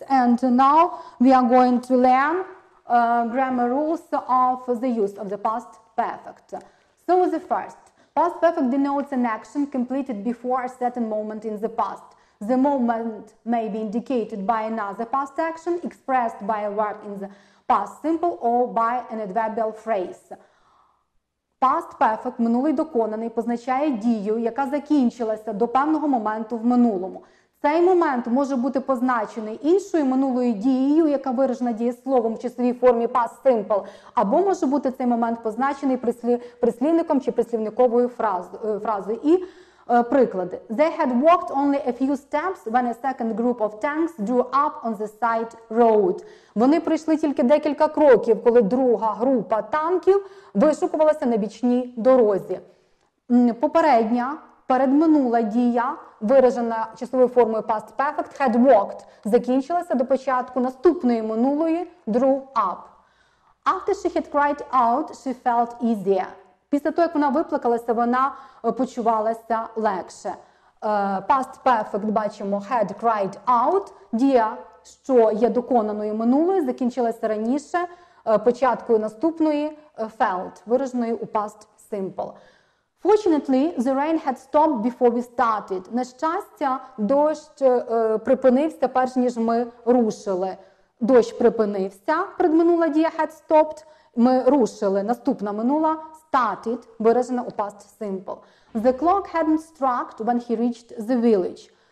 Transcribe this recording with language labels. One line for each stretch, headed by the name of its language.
English: And now we are going to learn grammar rules of the use of the past perfect. So the first, past perfect denotes an action completed before a certain moment in the past. The moment may be indicated by another past action expressed by a verb in the past simple or by an adverbial phrase.
Ukrainian: Past perfect, минулий доконаний, позначає дію, яка закінчилася до певного моменту в минулому. Цей момент може бути позначений іншою минулою дією, яка виражена дієсловом в числовій формі past simple, або може бути цей момент позначений прислівником чи прислівниковою фразою. І приклади.
English: They had walked only a few steps when a second group of tanks drew up on the side road.
Ukrainian: Вони пройшли тільки декілька кроків, коли друга група танків вишукувалася на бічній дорозі. Попередня, передминула дія, виражена числовою формою past perfect,
English: had walked,
Ukrainian: закінчилася до початку наступної минулої
English: drew up. After she had cried out, she felt easier.
Ukrainian: Після того, як вона виплакалася, вона почувалася легше. Past perfect, бачимо,
English: had cried out.
Ukrainian: Дія, що є доконаною минулою, закінчилася раніше, початкою наступної felt, вираженою у past simple.
English: Fortunately, the rain had stopped before we started.
Ukrainian: На щастя, дощ припинився, перш ніж ми рушили. Дощ припинився, предминула дія
English: had stopped.
Ukrainian: Ми рушили, наступна минула started, виражена у past simple.
English: The clock hadn't struck when he reached the village.